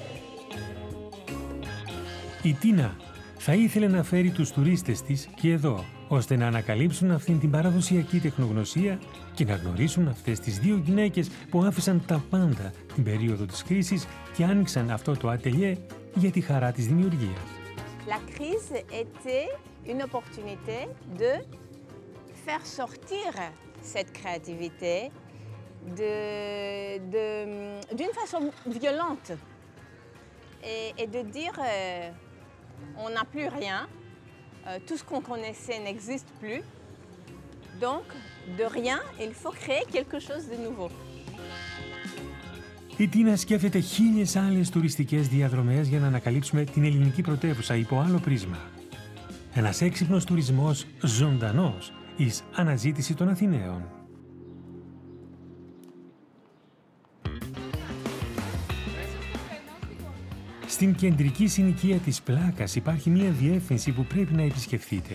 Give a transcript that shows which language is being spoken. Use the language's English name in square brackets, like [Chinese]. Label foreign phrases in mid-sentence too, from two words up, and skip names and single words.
[Greek] Η Τίνα θα ήθελε να φέρει τους τουρίστες της και εδώ, ώστε να ανακαλύψουν αυτήν την παραδοσιακή τεχνογνωσία και να γνωρίσουν αυτές τις 2 γυναίκες που άφησαν τα πάντα την περίοδο της κρίσης και άνοιξαν αυτό το ατελιέ για τη χαρά της δημιουργίας. [French] La crise était une opportunité de faire sortir cette créativité d'une façon violente et de dire on n'a plus rien, tout ce qu'on connaissait n'existe plus, donc de rien, il faut créer quelque chose de nouveau. [Greek] Η Τίνα σκέφτεται 1000 άλλες τουριστικές διαδρομές για να ανακαλύψουμε την ελληνική πρωτεύουσα υπό άλλο πρίσμα. Ένας έξυπνος τουρισμός ζωντανός εις αναζήτηση των Αθηναίων. Στην κεντρική συνοικία της Πλάκας υπάρχει μια διεύθυνση που πρέπει να επισκεφθείτε.